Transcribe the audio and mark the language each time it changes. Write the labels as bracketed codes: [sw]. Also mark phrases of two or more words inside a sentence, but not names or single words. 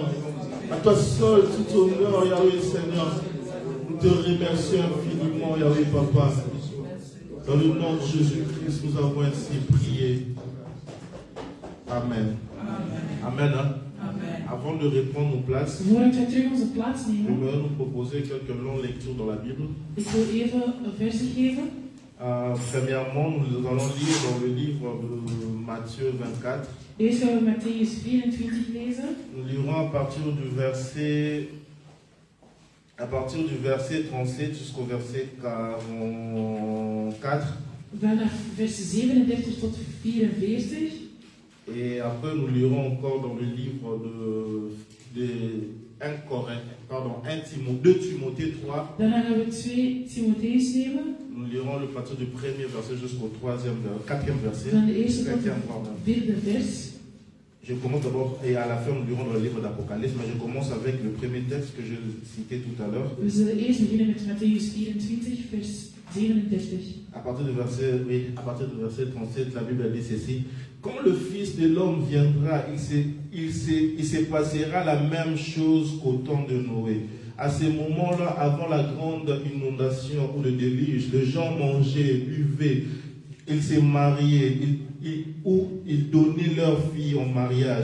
[fr] À toi seul tout honneur, Yahweh, Seigneur. Nous te remercions infiniment, Yahweh, Papa. Dans le nom de Jésus-Christ, nous avons ainsi prié. Amen. Amen. Hein? Amen. Avant de reprendre nos places, [nl] Voordat wij terug onze plaats nemen, [fr] j'aimerais nous proposer quelques longues lectures dans la Bible. [nl] ik wil even een versie geven. [fr] Premièrement, nous allons lire dans le livre de Matthieu 24. [nl] Eerst gaan we Matthäus 24 lezen. [fr] Nous lirons à partir du verset 37 jusqu'au verset 44. [nl] Vanaf vers 37 tot 44. [fr] Et après, nous lirons encore dans le livre de 2 Timothée 3. [nl] Daarna gaan we 2 Timotheus nemen. [fr] Nous lirons le partir du premier verset jusqu'au quatrième verset. [nl] Van de eerste tot [fr] Quatrième, [nl] het [fr] pardon. [nl] vierde vers. [fr] Je commence d'abord, et à la fin, nous lirons dans le livre d'Apocalypse, mais je commence avec le premier texte que je citais tout à l'heure. [nl] We zullen eerst beginnen met Matthäus 24, vers 37. [fr] À partir du verset 37, la Bible dit ceci. Quand le Fils de l'homme viendra, il se passera la même chose qu'au temps de Noé. À ces moments-là, avant la grande inondation ou le déluge, les gens mangeaient, buvaient, ils se mariaient, ou ils donnaient leurs filles en mariage.